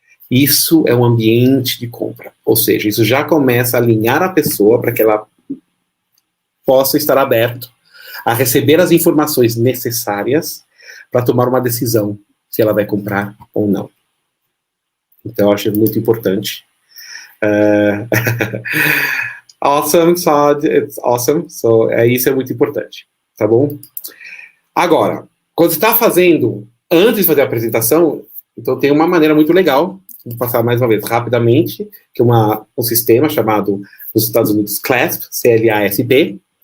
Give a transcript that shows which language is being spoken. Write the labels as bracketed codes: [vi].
[pt] Isso é um ambiente de compra. Ou seja, isso já começa a alinhar a pessoa para que ela possa estar aberto a receber as informações necessárias para tomar uma decisão se ela vai comprar ou não. Então, eu acho muito importante. [en] Awesome, Saad, it's awesome. So, [pt] isso é muito importante, tá bom? Agora, quando você está fazendo, antes de fazer a apresentação, Então tem uma maneira muito legal, vou passar mais uma vez rapidamente, que é um sistema chamado, nos Estados Unidos, CLASP, C-L-A-S-P.